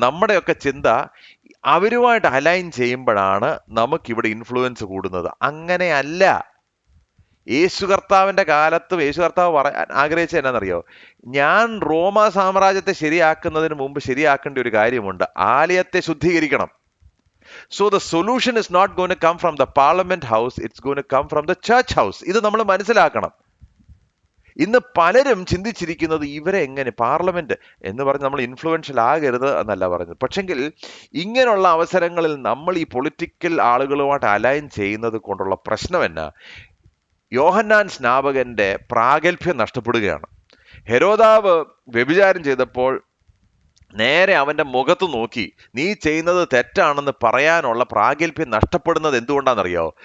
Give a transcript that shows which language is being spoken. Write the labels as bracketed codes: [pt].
[ml] നമ്മുടെയൊക്കെ ചിന്ത അവരുമായിട്ട് അലൈൻ ചെയ്യുമ്പോഴാണ് നമുക്കിവിടെ ഇൻഫ്ലുവൻസ് കൂടുന്നത്. അങ്ങനെയല്ല. യേശു കർത്താവിൻ്റെ കാലത്തും യേശു കർത്താവ് പറയാൻ ആഗ്രഹിച്ചത് എന്നാണെന്നറിയോ? ഞാൻ റോമാ സാമ്രാജ്യത്തെ ശരിയാക്കുന്നതിന് മുമ്പ് ശരിയാക്കേണ്ട ഒരു കാര്യമുണ്ട്, ആലയത്തെ ശുദ്ധീകരിക്കണം. [en] So the solution is not going to come from the parliament house, it's going to come from the church house. [ml] ഇത് നമ്മൾ മനസ്സിലാക്കണം. ഇന്ന് പലരും ചിന്തിച്ചിരിക്കുന്നത് ഇവരെ എങ്ങനെ പാർലമെന്റ് എന്ന് പറഞ്ഞ് നമ്മൾ ഇൻഫ്ലുവൻഷ്യൽ ആകരുത് എന്നല്ല പറഞ്ഞത്. പക്ഷെങ്കിൽ ഇങ്ങനെയുള്ള അവസരങ്ങളിൽ നമ്മൾ ഈ പൊളിറ്റിക്കൽ ആളുകളുമായിട്ട് അലൈൻ ചെയ്യുന്നത് കൊണ്ടുള്ള പ്രശ്നം എന്നാ? യോഹന്നാൻ സ്നാപകന്റെ പ്രാഗൽഭ്യം നഷ്ടപ്പെടുകയാണ്. ഹെരോദാവ് വ്യഭിചാരം ചെയ്തപ്പോൾ നേരെ അവന്റെ മുഖത്ത് നോക്കി നീ ചെയ്യുന്നത് തെറ്റാണെന്ന് പറയാനുള്ള പ്രാഗൽഭ്യം നഷ്ടപ്പെടുന്നത് എന്തുകൊണ്ടാണെന്നറിയോ?